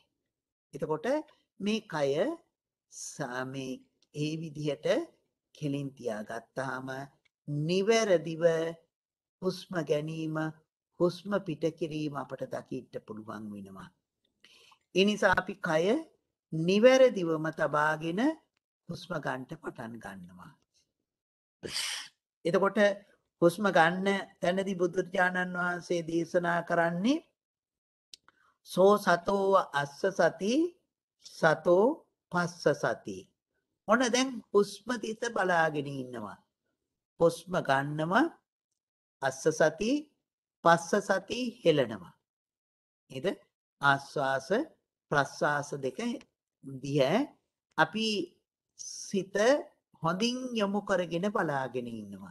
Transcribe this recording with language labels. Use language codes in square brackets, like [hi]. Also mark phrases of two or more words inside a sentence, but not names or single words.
[si] එතකොට මේ කය මේ ඒ විදිහට කෙලින් තියාගත්තාම නිවැරදිව හුස්ම ගැනීම හුස්ම පිට කිරීම අපට දකින්න පුළුවන් වෙනවා. ඒ නිසා අපි කය නිවැරදිවම තබාගෙන හුස්ම ගන්නට පටන් ගන්නවා. එතකොට හුස්ම ගන්න තැනදී බුදුරජාණන් වහන්සේ දේශනා කරන්නේ [pi] සෝ සතෝ අස්ස සති සතෝ පස්ස සති. [si] ඔන්න දැන් හුස්ම දිස බලාගෙන ඉන්නවා. හුස්ම ගන්නවා [pi] අස්ස සති පස්ස සති [si] හෙලනවා. නේද? ආස්වාස ප්‍රස්වාස දෙක දිහා අපි සිත හොඳින් යොමු කරගෙන බලාගෙන ඉන්නවා.